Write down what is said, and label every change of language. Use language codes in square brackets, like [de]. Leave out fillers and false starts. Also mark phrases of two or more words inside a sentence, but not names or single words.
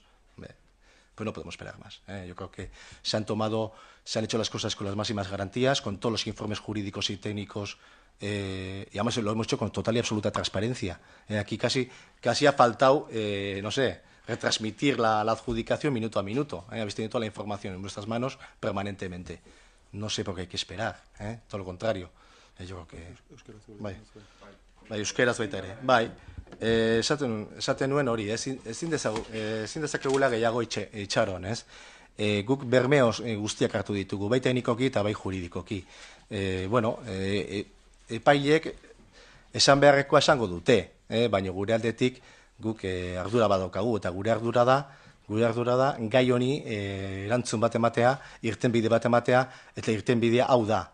[es] Pues no podemos esperar más. Yo creo que se han hecho las cosas con las máximas garantías, con todos los informes jurídicos y técnicos, y además lo hemos hecho con total y absoluta transparencia. Aquí casi ha faltado, no sé, retransmitir la adjudicación minuto a minuto. Habéis tenido toda la información en vuestras manos permanentemente. No sé por qué hay que esperar, todo lo contrario. Yo creo que... [eu] Bai, euskeraz baita ere. Bai, esaten nuen hori, ezin dezakegula gehiago itxaron, ez? Guk bermeoz guztiak hartu ditugu, bai teknikoki eta bai juridikoki. Epailek esan beharrekoa esango dute, baina gure aldetik guk ardura badaukagu, eta gure ardura da gai honi erantzun bat ematea, irtenbide bat ematea, eta irtenbidea hau da.